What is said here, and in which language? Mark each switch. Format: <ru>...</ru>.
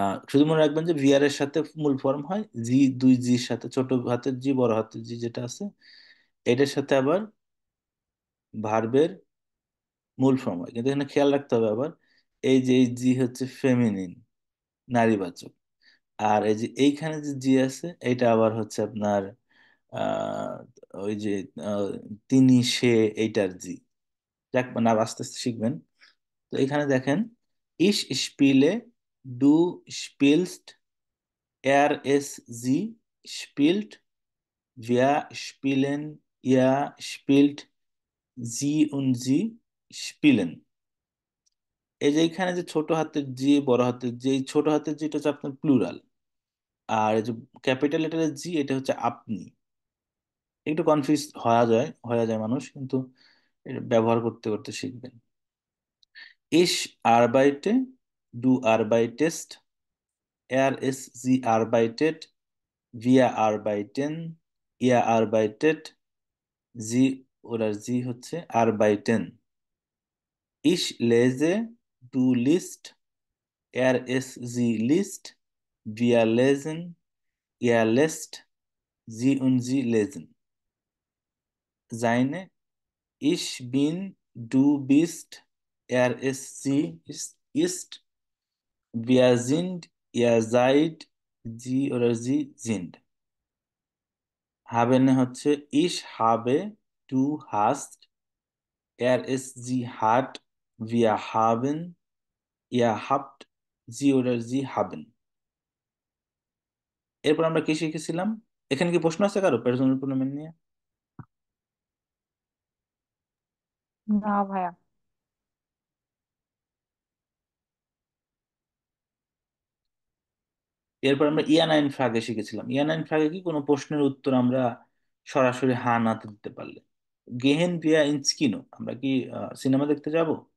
<bn>শুধু মনে রাখবেন যে ভিআর এর সাথে মূল ফর্ম হয় জি, দুই জির সাথে, ছোট হাতের জি বড় হাতের জি যেটা আছে এটার সাথে আবার ভার্বের মূল ফর্ম হয়। কিন্তু এখানে খেয়াল রাখতে হবে আবার, এই যে এই জি হচ্ছে ফেমিনিন, নারীবাচক। আর এই যে এইখানে যে জি আছে এটা আবার হচ্ছে আপনার আহ ওই যে আহ, তিনি, সে, এইটার জি। যাক, মানে আর আস্তে আস্তে শিখবেন। তো এখানে দেখেন,</bn> <de>ইস স্পিলে, ডু স্পিলস্ট, er es sie spielt, wir spielen, ihr spielt, sie und sie spielen।</de> <bn>এই যে এখানে যে ছোট হাতের জি বড় হাতের জি, এই ছোট হাতের জি এটা হচ্ছে আপনার প্লুরাল, আর এই যে ক্যাপিটাল লেটারের জি এটা হচ্ছে আপনি। একটু কনফিউজ হয়ে যায় মানুষ, কিন্তু এটা ব্যবহার করতে করতে শিখবেন।</bn> <de>Ich arbeite, du arbeitest, sie arbeitet, wir arbeiten, ihr arbeitet, sie</de> <bn>হচ্ছে</bn> <de>arbeiten। Ich lese, du liest, sie liest, wir lesen, ihr lest, sie und sie lesen। Seine, ich bin, du bist, sie ist, wir sind, ihr seid, sie sind। হাবেনে</de> <bn>হচ্ছে</bn> <de>ich habe, du hast, sie hat, wir haben, ihr habt, sie haben।</de> <bn>এরপর আমরা কি শিখেছিলাম? এখানে কি প্রশ্ন আছে কারো পার্সোনাল প্রোনাউন নিয়ে? না ভাইয়া। এরপর আমরা ইয়ানাইন ফ্রাগে শিখেছিলাম। ইয়ানাইন ফ্রাগে কি কোনো প্রশ্নের উত্তর আমরা সরাসরি হা নাতে দিতে পারলে,</bn> <de>গেহেন ভিয়া ইন্স কিনো,</de> <bn>আমরা কি সিনেমা দেখতে যাব?</bn>